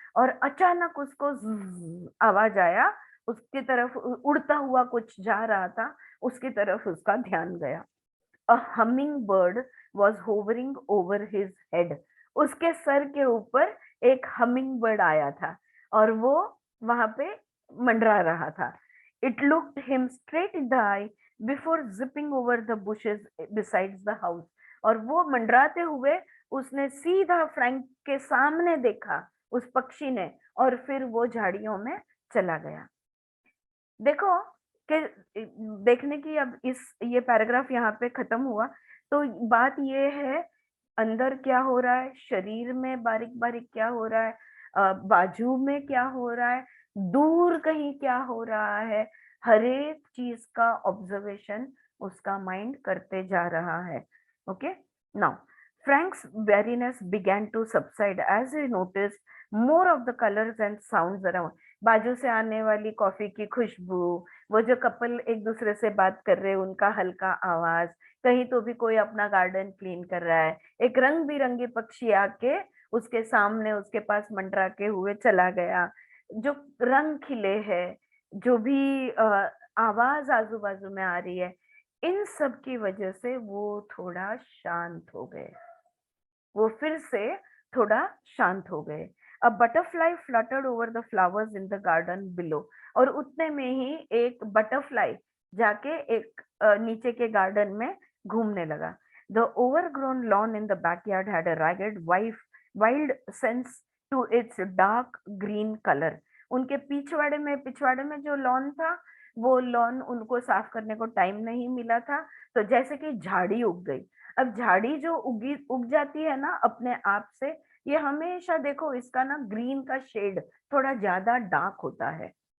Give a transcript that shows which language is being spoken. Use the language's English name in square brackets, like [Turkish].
[Hindi] और अचानक उसको आवाज आया, उसकी तरफ उड़ता हुआ कुछ जा रहा था, उसकी तरफ उसका ध्यान गया। [English] A hummingbird was hovering over his head. [Hindi] उसके सर के ऊपर एक हमिंग बर्ड आया था और वो वहां पे मंडरा रहा था। [English] It looked him straight in the eye before zipping over the bushes besides the house. [Hindi] और वो मंडराते हुए उसने सीधा फ्रैंक के सामने देखा, उस पक्षी ने, और फिर वो झाड़ियों में चला गया। देखो कि देखने की अब ये पैराग्राफ यहाँ पे खत्म हुआ, तो बात ये है अंदर क्या हो रहा है, शरीर में बारीक बारीक क्या हो रहा है, बाजू में क्या हो रहा है, दूर कहीं क्या हो रहा है, हर एक चीज का ऑब्जर्वेशन उसका माइंड करते जा रहा है। [English] Okay, now Frank's weariness began to subside as he noticed more of the colors and sounds around. [Hindi] बाजू से आने वाली कॉफी की खुशबू, वो जो कपल एक दूसरे से बात कर रहे हैं उनका हल्का आवाज, कहीं तो भी कोई अपना गार्डन क्लीन कर रहा है, एक रंग बिरंगी पक्षी आके उसके सामने उसके पास मंडरा के हुए चला गया, जो रंग खिले हैं, जो भी आवाज आजू बाजू में आ रही है, इन सब की वजह से वो थोड़ा शांत हो गए, वो फिर से थोड़ा शांत हो गए। [English] A butterfly fluttered over the flowers in the garden below. [Hindi] और उतने में ही एक बटरफ्लाई जाके एक नीचे के गार्डन में घूमने लगा। [English] The overgrown lawn in the backyard had a ragged wild sense to its dark green color. [Hindi] उनके पिछवाड़े में जो लॉन था, वो लॉन उनको साफ करने को टाइम नहीं मिला था, तो जैसे कि झाड़ी उग गई। अब झाड़ी जो उग जाती है ना अपने आप से, ये हमेशा देखो इसका ना ग्रीन का शेड थोड़ा ज्यादा डार्क होता है।